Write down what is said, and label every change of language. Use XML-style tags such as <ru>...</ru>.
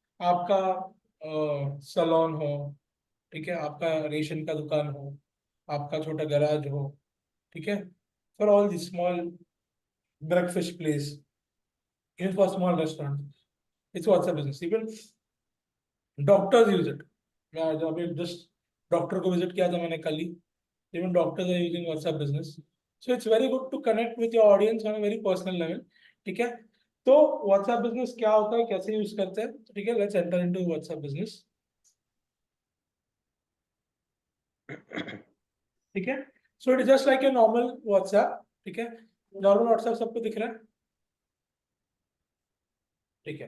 <hi>आपका सलोन हो, ठीक है, आपका रेशन का दुकान हो, आपका छोटा गैराज हो, ठीक है,</hi> <en>For all the small breakfast place, even for small restaurants, it's WhatsApp business. Even doctors use it.</en> <hi>मैं आज अभी जस्ट डॉक्टर को विजिट किया था मैंने कल ही।</hi> <en>Even doctors are using WhatsApp business. So it's very good to connect with your audience on a very personal level.</en> <hi>ठीक है, तो WhatsApp business क्या होता है, कैसे यूज करते हैं, ठीक है,</hi> <en>let's enter into WhatsApp business.</en> <hi>ठीक है,</hi> <en>so it is just like a normal WhatsApp,</en> <hi>ठीक है, नॉर्मल WhatsApp सबको दिख रहा है, ठीक है।</hi>